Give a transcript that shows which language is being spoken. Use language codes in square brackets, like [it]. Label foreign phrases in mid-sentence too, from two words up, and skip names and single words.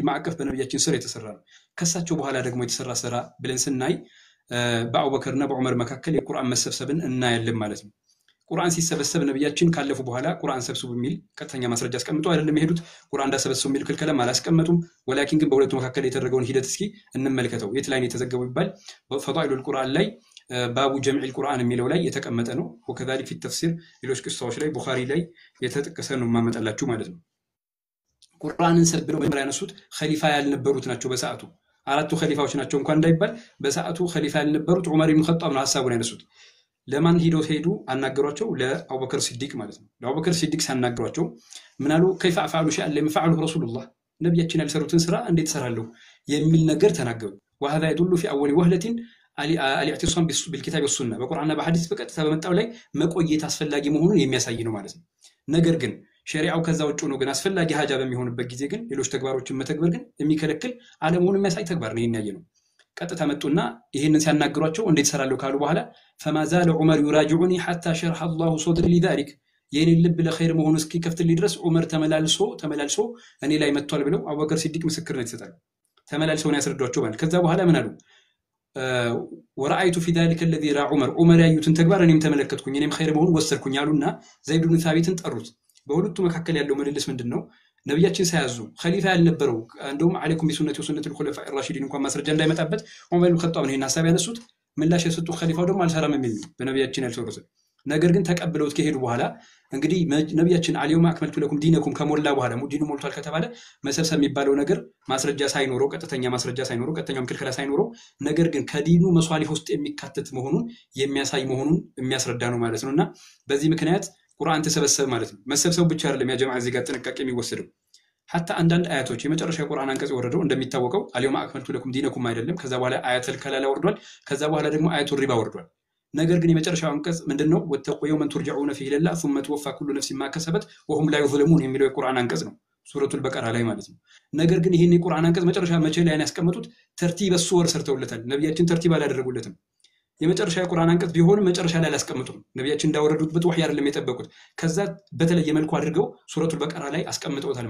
[am] ማዕቀፍ በነብያችን ስር የተሰራ ነው። ከሳቸው በኋላ ደግሞ የተሰራ ስራ ብለን ስናይ በአቡበከርና በዑመር መካከል የቁርአን መሰብሰብን እናያለን ማለት ነው። ቁርአን ሲሰበሰብ ነብያችን ካለፉ በኋላ ቁርአን ሰብስቡ የሚል ቀጥተኛ ማስረጃ አስቀምጠው አይደለም የሄዱት። ቁርአን እንዳሰበሰቡ የሚል ክልከላም አላስቀመጡም። ወላኪን ግን በሁለቱ መካከል የተደረገውን ሂደት እስኪ እንመልከተው። የት ላይ ነው የተዘገበው ይባል በፈዳኢሉል ቁርአን ላይ [ar] باب جمع القرآن [am] የሚለው ላይ የተቀመጠ ነው። [ar] وكذلك في تفسير [am] ሌሎች ቅሳዎች ላይ ቡኻሪ ላይ የተጠቀሰ ነው ማመጣላችሁ ማለት ነው። ቁርአንን ሰብረው መጀመሪያ ያነሱት ኸሊፋ ያልነበሩት ናቸው በሰዓቱ አራቱ ኸሊፋዎች ናቸው እንኳን እንዳይባል በሰዓቱ ኸሊፋ ያልነበሩት ዑመር ኢብኑ ኸጣብ ነው ሐሳቡን ያነሱት። ለማን ሄዱ አናገሯቸው? ለአቡበከር ሲዲቅ ማለት ነው። ለአቡበከር ሲዲቅ ሳናገሯቸው ምን አሉ? [ar] كيف افعل شيئا لم يفعله رسول الله [am] ነብያችን ያልሰሩትን ስራ እንዴት ሰራለሁ የሚል ነገር ተናገሩ። [ar] وهذا يدل في اول وهله الاعتصام بالكتاب والسنه [am] በቁርአንና በሐዲስ በቀጥታ በመጣው ላይ መቆየት አስፈላጊ መሆኑን የሚያሳይ ነው ማለት ነው። ነገር ግን ሸሪዓው ከዛ ውጭ ነው ግን አስፈላጊ ሐጃ በሚሆንበት ጊዜ ግን ሌሎች ተግባሮችን መተግበር ግን የሚከለክል አለመሆኑን የሚያሳይ ተግባር ነው የሚያየ ነው። ቀጥታ መጡና ይሄንን ሲያናግሯቸው እንዴት ሰራለው ካሉ በኋላ [ar] فما زال عمر يراجعني حتى شرح الله صدري لذلك [am] የኔ ልብ ለኸይር መሆኑ እስኪ ከፍትልኝ ድረስ ዑመር ተመላልሶ እኔ ላይ መጥቷል ብለው አቡበከር ሲዲቅ ምስክርነት ይሰጣሉ። ተመላልሰው ነው ያስረዷቸው ማለት ከዛ በኋላ ምን አሉ [ar] ورأيت في ذلك الذي را عمر [am] ያዩትን ተግባር እኔም ተመለከትኩኝ እኔም ኸይር መሆኑ ወሰድኩኝ አሉና ዘይድ ብን ሳቢትን ጠሩት። በሁለቱ መካከል ያለው ምልልስ ምንድነው? ነብያችን ሳያዙ ኸሊፋ ያልነበረው እንደውም [ar] عليكم بسنتي وسنة الخلفاء الراشدين [am] እንኳን ማስረጃ እንዳይመጣበት ዑመር ብን ኸጣብ ነው ይሄን ሐሳብ ያነሱት። ምላሽ የሰጡት ኸሊፋው ደግሞ አልሰራም የሚል ነው በነብያችን ያልተወረሰ ነገር ግን ተቀብለውት ከሄዱ በኋላ እንግዲህ ነብያችን [ar] اليوم أكملت لكم دينكم [am] ከሞላ በኋላ ዲኑ ሞልቷል ከተባለ መሰብሰብ የሚባለው ነገር ማስረጃ ሳይኖረው ቀጥተኛ ማስረጃ ሳይኖረው ቀጥተኛው ክልከላ ሳይኖረው ነገር ግን ከዲኑ መስዋሊፍ ውስጥ የሚካተት መሆኑን የሚያሳይ መሆኑን የሚያስረዳ ነው ማለት ነውና በዚህ ምክንያት ቁርአን ተሰበሰበ ማለት ነው። መሰብሰቡ ብቻ አይደለም ያ ጀማዓ እዚህ ጋር ጥንቃቄ የሚወሰደው حتى አንዳንድ አያቶች የመጨረሻ ቁርአን አንቀጽ ወረደው እንደሚታወቀው [ar] اليوم أكملت لكم دينكم [am] አይደለም ከዛ በኋላ አያተል ከላላ ወርዷል ከዛ በኋላ ደግሞ አያቱ ሪባ ወርዷል። ነገር ግን የመጨረሻው አንቀጽ ምንድነው? [ar] واتقوا يوما ترجعون فيه إلى الله ثم توفى كل نفس ما كسبت وهم لا يظلمون [am] የሚለው የቁርአን አንቀጽ ነው ሱረቱል በቀራ ላይ ማለት ነው። ነገር ግን ይሄን የቁርአን አንቀጽ መጨረሻ መቼ ላይ ያስቀመጡት ተርቲብ ሱወር ሰርተውለታል። ነብያችን ተርቲብ አላደረጉለትም። የመጨረሻ የቁርአን አንቀጽ ቢሆን መጨረሻ ላይ አላስቀመጡም። ነብያችን እንዳወረዱበት ወህይ አይደለም የጠበቁት ከዛ በተለየ መልኩ አድርገው ሱረቱል በቀራ ላይ አስቀምጠውታል